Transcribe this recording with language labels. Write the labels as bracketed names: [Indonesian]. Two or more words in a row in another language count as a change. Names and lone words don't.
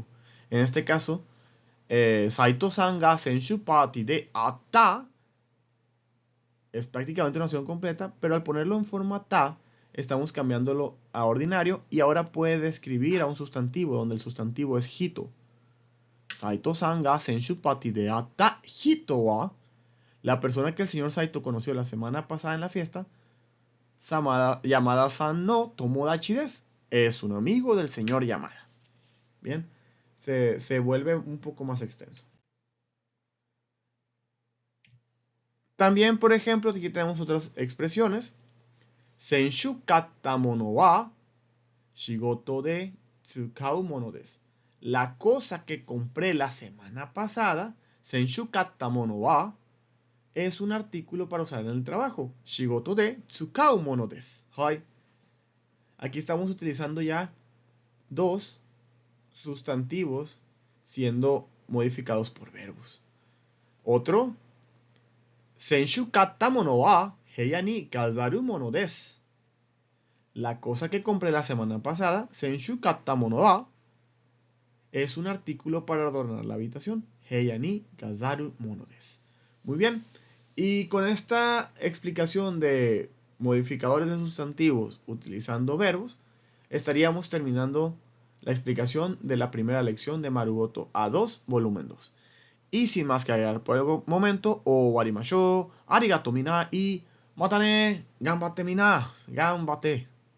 [Spanish] En este caso, [Japanese] 斎藤さんが先週パーティーで会った [Spanish] es prácticamente una oración completa, pero al ponerlo en forma ta, estamos cambiándolo a ordinario y ahora puede describir a un sustantivo, donde el sustantivo es hito. [Japanese] 斎藤さんが先週パーティーで会った人は, [Spanish] la persona que el señor Saito conoció la semana pasada en la fiesta, [Japanese] 山田さんの友達です, [Spanish] es un amigo del señor Yamada. Bien, se vuelve un poco más extenso. También, por ejemplo, aquí tenemos otras expresiones. [Japanese] 先週買った物は仕事で使う物です. [Spanish] La cosa que compré la semana pasada, [Japanese] 先週買った物は, [Spanish] es un artículo para usar en el trabajo. [Japanese] 仕事で使う物です. Hai. [Spanish] Aquí estamos utilizando ya dos sustantivos siendo modificados por verbos. Otro, [Japanese] 先週買った物は部屋に飾る物です. [Spanish] La cosa que compré la semana pasada, [Japanese] 先週買った物は, [Spanish] es un artículo para adornar la habitación. [Japanese] 部屋に飾る物です. [Spanish] Muy bien. Y con esta explicación de modificadores de sustantivos utilizando verbos, estaríamos terminando la explicación de la primera lección de Marugoto A2, volumen 2. Y sin más que agregar por el momento, [Japanese] 終わりましょう、ありがとう皆 y またね、頑張って皆、頑張って.